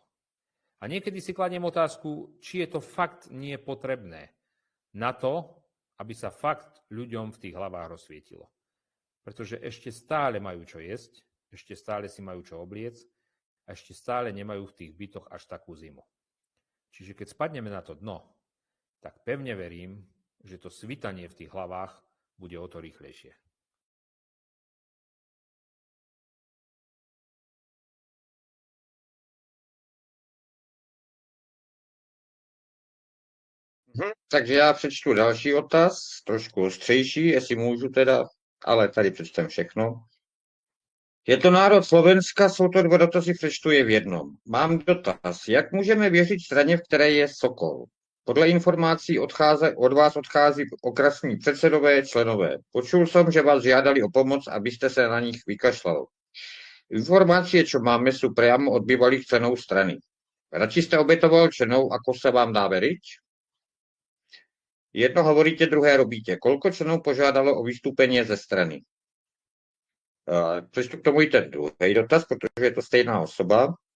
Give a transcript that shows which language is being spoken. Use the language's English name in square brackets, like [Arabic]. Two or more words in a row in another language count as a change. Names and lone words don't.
[Slovak] A niekedy si kladiem otázku, či je to fakt nie potrebné na to, aby sa fakt ľuďom v tých hlavách rozsvietilo. Pretože ešte stále majú čo jesť, ešte stále si majú čo obliec a ešte stále nemajú v tých bytoch až takú zimu. Čiže keď spadneme na to dno, tak pevne verím, že to svitanie v tých hlavách bude o to rýchlejšie. [Czech] Takže já přečtu další otaz, trošku ostřejší, jestli můžu teda, ale tady přečtem všechno. Je to národ Slovenska, jsou to 2 dotazy, přečtu je v jednom. Mám dotaz, jak můžeme věřit straně, v které je Sokol? Podle informací od vás odchází okresní předsedové, členové. Počul jsem, že vás žádali o pomoc, abyste se na nich vykašlal. [Slovak] Informácie, čo máme, sú priamo od bývalých členov strany. Radši ste obetoval členov, ako sa vám dá veriť? Jedno hovoríte, druhé robíte. Koľko členov požádalo o vystúpenie ze strany? [Czech] Přečtu k tomu i ten druhý dotaz, protože je to stejná osoba.